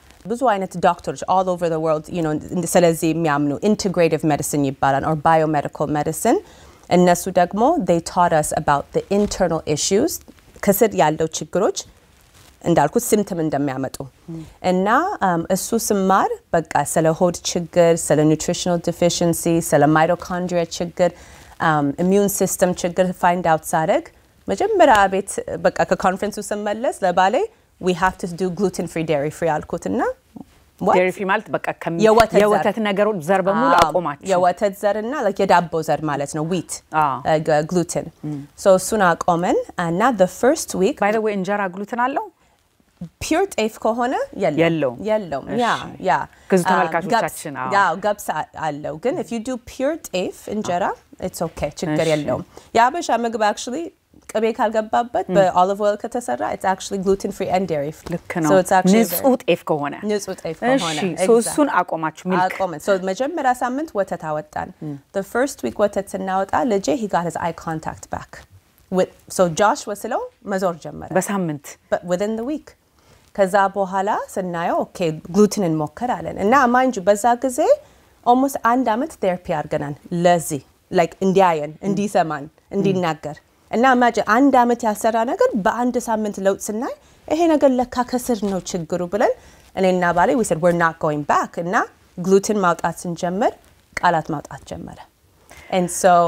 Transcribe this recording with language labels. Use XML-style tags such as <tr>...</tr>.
<am>ብዙ አይነት doctors</am> <en>all over the world</en> <am>ስለዚህ የሚያምኑ integrative medicine ይባላል or biomedical medicine እነሱ ደግሞ</am> <en>they taught us about the internal issues</en> <am>ከስር ያለው ችግሮች እንዳልኩት symptom እንደሚያመጡ እና እሱ ስማር በቃ ስለ ሆድ ችግር ስለ nutritional deficiency ስለ mitochondria ችግር</am> <en>immune system ችግር find out</en> <am>ሳደርግ መጀመሪያ ቤት በቃ ከኮንፈረንሱ ስመለስ ለባሌ</am> <en>we have to do gluten free dairy free አልኩትና</en> <am>dairy free ማለት በቃ የወተት ነገሮች ዘር በሙሉ አቆማችሁ የወተት ዘርና like የዳቦ ዘር ማለት ነው wheat gluten so እሱን አቆመን እና the first week</am> <en>by the way እንጀራ gluten አለው</en> <am>pure ጤፍ ከሆነ የለውም ያ ከዚ ተመልካቾቻችን</am> <en>ገብስ አለው ግን if you do pure ጤፍ እንጀራ it's okay</en> <am>ችግር የለውም ያበሻ ምግብ</am> <en>actually ቅቤ ካልገባበት በኦሊቭ ኦይል ከተሰራ it's actually gluten free and dairy free</en> <am>so it's actually ንጹህ ጤፍ ከሆነ so እሱን አቆማችሁ milk</am> <en>so</en> <am>መጀመሪያ ሳምንት ወተት አወጣን</am> <en>the first week ወተት ስናወጣ ልጄ he got his eye contact back so Josh ወስለው መዞር ጀመረ</en> <am>በሳምንት within the week ከዛ በኋላ ስናየው okay gluten እንሞክር አለን እና mind you በዛ ጊዜ almost አንድ አመት therapy አድርገናል ለዚህ like እንዲያየን እንዲሰማን እንዲናገር እና imagine አንድ አመት ያሰራ ነገር በአንድ ሳምንት ለውጥ ስናይ ይሄ ነገር ለካ ከስር ነው ችግሩ ብለን እኔና ባሌ</am> <en>we said we're not going back</en> <am>እና gluten ማውጣት ስንጀምር ቃላት ማውጣት ጀመረ and so</am>